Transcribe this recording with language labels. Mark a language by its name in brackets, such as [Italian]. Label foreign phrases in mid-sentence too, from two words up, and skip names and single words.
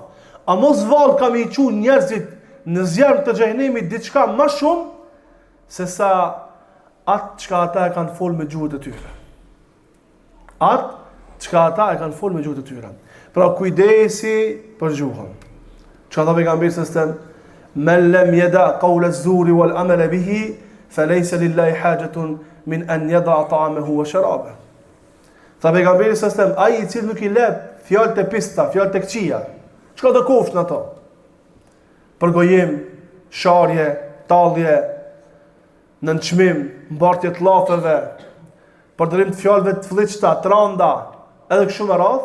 [Albanian] A mos vallë kam i qu njerëzit në zjarr të xhehenemit diçka më shumë se sa atë çka ata e kanë folë me gjuhët e tyre. Atë çka ata e kanë folë me gjuhët e tyre. Pra kujdesi për gjuhën. Çka tha pejgamberi [Arabic] صلى الله عليه وسلم من لم يدع قول الزور والعمل به فليس لله حاجة في أن يدع طعامه وشرابه." [Albanian] Tha pejgamberi [Arabic] صلى الله عليه وسلم: [Albanian] "Ai i cili nuk i lep fjalë të pista, fjalë të këqija, çka do kofsh në ato? Përgojim, sharje, tallje, nënçmim, mbartje të llafeve, përdorim të fjalëve të fllihta, të rënda, edhe kështu me radhë.